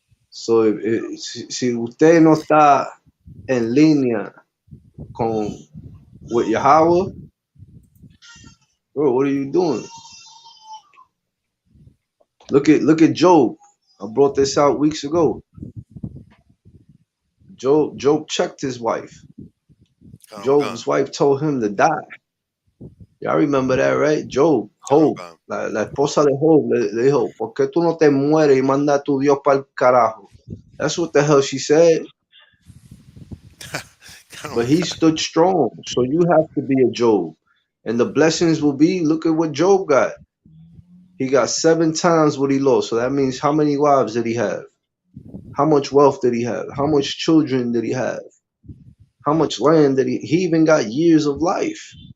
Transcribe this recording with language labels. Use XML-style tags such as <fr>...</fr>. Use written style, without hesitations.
<en>So</en> <es>si usted no está en línea</es> <en>with Yahweh, bro, what are you doing? Look at Job. I brought this out weeks ago. Job checked his wife. Job's wife told him to die. Y'all remember that, right?</en> <es>Job, Job, la esposa de Job le dijo, ¿por qué tú no te mueres y manda a tu Dios para el carajo?</es> <en>That's what the hell she said. But he stood strong. So you have to be a Job. And the blessings will be, look at what Job got. He got 7 times what he lost. So that means how many wives did he have? How much wealth did he have? How much children did he have? How much land did he even got years of life.</en>